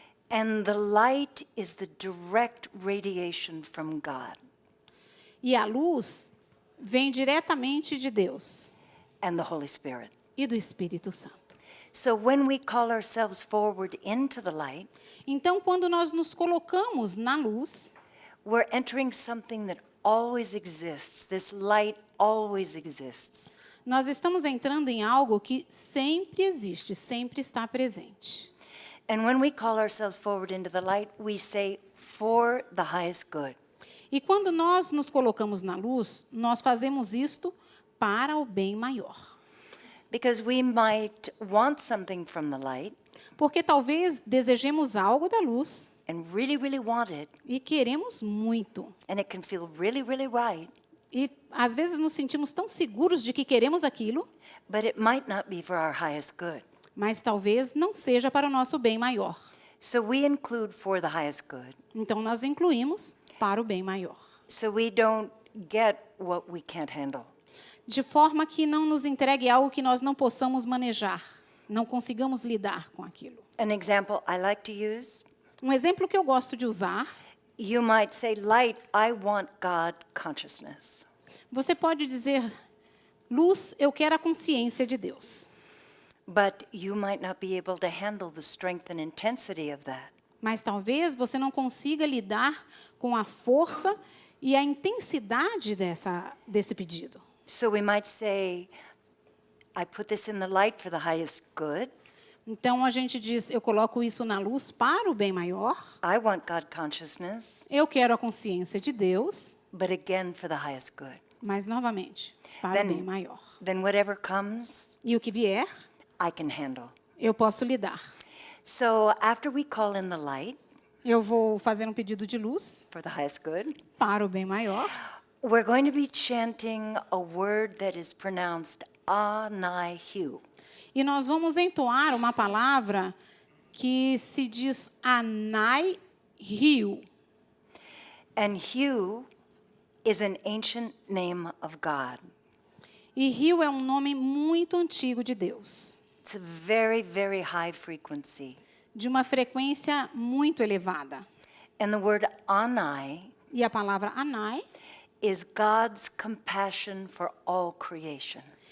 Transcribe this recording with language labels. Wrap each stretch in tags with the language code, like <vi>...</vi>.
<en>And the light is the direct radiation from God.</en> <pt>E a luz vem diretamente de Deus</pt> <en>And the Holy Spirit.</en> <pt>e do Espírito Santo.</pt> <en>So when we call ourselves forward into the light,</en> <pt>Então, quando nós nos colocamos na luz,</pt> <en>we're entering something that always exists. This light always exists.</en> <pt>nós estamos entrando em algo que sempre existe, sempre está presente.</pt> <en>And when we call ourselves forward into the light, we say, for the highest good.</en> <pt>E quando nós nos colocamos na luz, nós fazemos isto para o bem maior.</pt> <en>Because we might want something from the light</en> <pt>Porque talvez desejemos algo da luz</pt> <en>and really, really want it,</en> <pt>e queremos muito.</pt> <en>and it can feel really, really right,</en> <pt>E às vezes nos sentimos tão seguros de que queremos aquilo,</pt> <en>but it might not be for our highest good.</en> <pt>mas talvez não seja para o nosso bem maior.</pt> <en>So we include for the highest good.</en> <pt>Então nós incluímos para o bem maior.</pt> <en>So we don't get what we can't handle.</en> <pt>De forma que não nos entregue algo que nós não possamos manejar, não consigamos lidar com aquilo.</pt> <en>An example I like to use,</en> <pt>Um exemplo que eu gosto de usar,</pt> <en>you might say, light, I want God consciousness.</en> <pt>você pode dizer, luz, eu quero a consciência de Deus.</pt> <en>But you might not be able to handle the strength and intensity of that.</en> <pt>Mas talvez você não consiga lidar com a força e a intensidade desse pedido.</pt> <en>So we might say, I put this in the light for the highest good.</en> <pt>Então a gente diz, eu coloco isso na luz para o bem maior.</pt> <en>I want God consciousness,</en> <pt>Eu quero a consciência de Deus,</pt> <en>but again for the highest good.</en> <pt>mas novamente, para o bem maior.</pt> <en>Then whatever comes,</en> <pt>E o que vier,</pt> <en>I can handle.</en> <pt>eu posso lidar.</pt> <en>So after we call in the light</en> <pt>Eu vou fazer um pedido de luz</pt> <en>for the highest good,</en> <pt>para o bem maior.</pt> <en>we're going to be chanting a word that is pronounced Anahu.</en> <pt>E nós vamos entoar uma palavra que se diz Anai Rio.</pt> <en>And Hu is an ancient name of God.</en> <pt>E Rio é um nome muito antigo de Deus,</pt> <en>It's a very, very high frequency.</en> <pt>de uma frequência muito elevada.</pt> <en>And the word Anai</en> <pt>E a palavra Anai</pt> <en>is God's compassion for all creation.</en>